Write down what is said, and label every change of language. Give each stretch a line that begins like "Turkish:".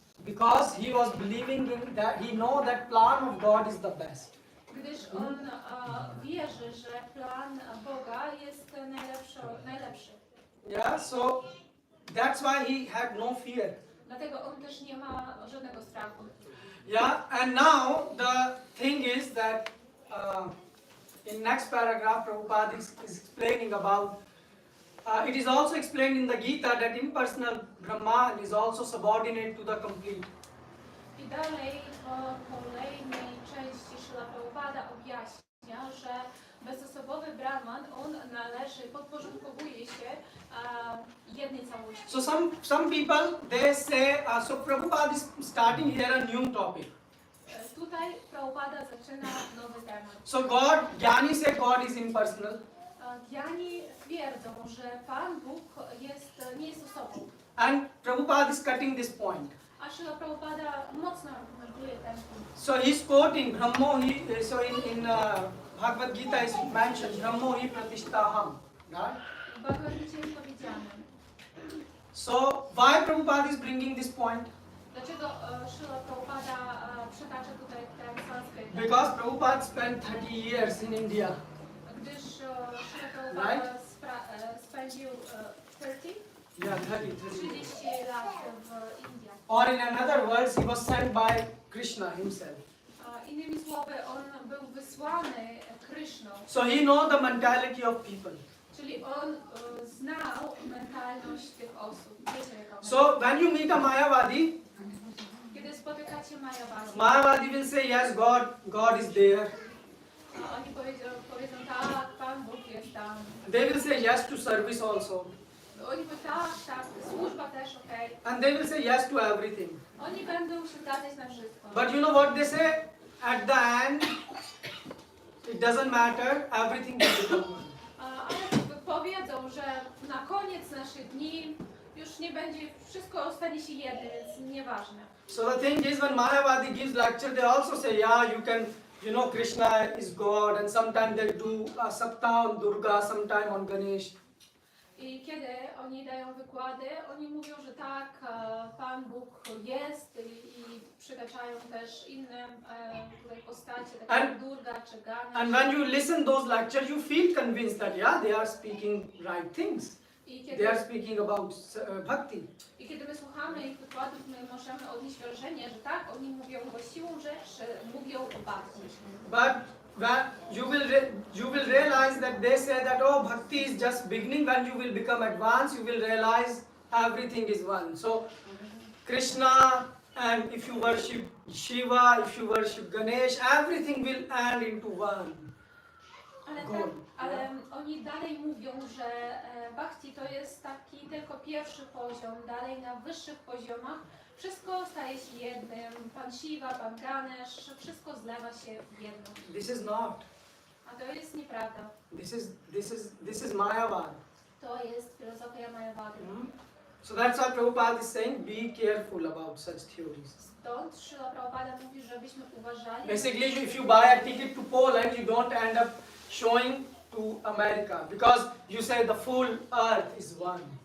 English: because he was believing in that he know that plan of God is the best.
Polish: Gdyż on wierzy, że plan Boga jest najlepszy.
English: Yeah, so that's why he had no fear.
Polish: Dlatego on też nie ma żadnego strachu.
English: Yeah, and now the thing is that in next paragraph Prabhupada is explaining about it is also explained in the Gita that impersonal Brahman is also subordinate to the complete.
Polish: I dalej po kolejnej części Śrila Prabhupada objaśnia, że bezosobowy Brahman, on podporządkowuje się jednej całości.
English: So some people they say so Prabhupada is starting here a new topic.
Polish: Tutaj Prabhupada zaczyna nowy temat.
English: So Jnani say God is impersonal.
Polish: Dhyani twierdzą, że Pan Bóg nie jest osobą.
English: And Prabhupada is cutting this point.
Polish: A Śrila Prabhupada mocno argumentuje ten punkt.
English: So he's quoting Brahmohi, so in Bhagavad Gita is mentioned Brahmohi Pratishtaham. Right?
Polish: W Bhagavad Gita jest powiedziane.
English: So why Prabhupada is bringing this point?
Polish: Dlaczego Śrila Prabhupada przytacza tutaj ten sanskryt?
English: Because Prabhupada spent 30 years in India.
Polish: Gdyż Śrila Prabhupada spędził 30
English: Yeah, 30.
Polish: lat w Indiach.
English: Or in another words, he was sent by Krishna himself.
Polish: Innymi słowy, on był wysłany Kryszną,
English: So he know the mentality of people.
Polish: czyli on znał mentalność tych osób. Wiecie, jaka
English: So when you meet a Mayavadi,
Polish: kiedy spotykacie Mayavadi,
English: Mayavadi will say yes, God is there.
Polish: oni powiedzą tak, Pan Bóg jest tam.
English: They will say yes to service also.
Polish: Oni powiedzą tak, służba też okej.
English: And they will say yes to everything.
Polish: Oni będą się zgadzać na wszystko.
English: But you know what they say? At the end, it doesn't matter, everything will become one.
Polish: Ale powiedzą, że na koniec naszych dni już nie będzie, wszystko stanie się jednym, więc nieważne.
English: So the thing is, when Mayavadi gives lecture, they also say, yeah, you can, Krishna is God, and sometimes they do a saptah on Durga, sometime on Ganesh.
Polish: I kiedy oni dają wykłady, oni mówią, że tak, Pan Bóg jest i przytaczają też inne tutaj postacie, takie jak Durga czy Ganesh.
English: And when you listen those lectures, you feel convinced that, yeah, they are speaking right things. They are speaking about bhakti.
Polish: I kiedy my słuchamy ich wykładów, my możemy odnieść wrażenie, że tak, oni mówią właściwą rzecz, mówią o bhakti.
English: But when you will realize that they say that bhakti is just beginning. When you will become advanced, you will realize everything is one. So Krishna, and if you worship Shiva, if you worship Ganesh, everything will end into one.
Polish: Ale oni dalej mówią, że bhakti to jest taki tylko pierwszy poziom, dalej na wyższych poziomach wszystko staje się jednym. Pan Shiva, Pan Ganesh, wszystko zlewa się w jedno.
English: This is not.
Polish: A to jest nieprawda.
English: This is Mayavad.
Polish: To jest filozofia Mayavady.
English: So that's why Prabhupada is saying be careful about such theories.
Polish: Stąd Srila Prabhupada mówi, żebyśmy uważali.
English: Basically, if you buy a ticket to Poland, you don't end up showing to America because you say the full earth is one.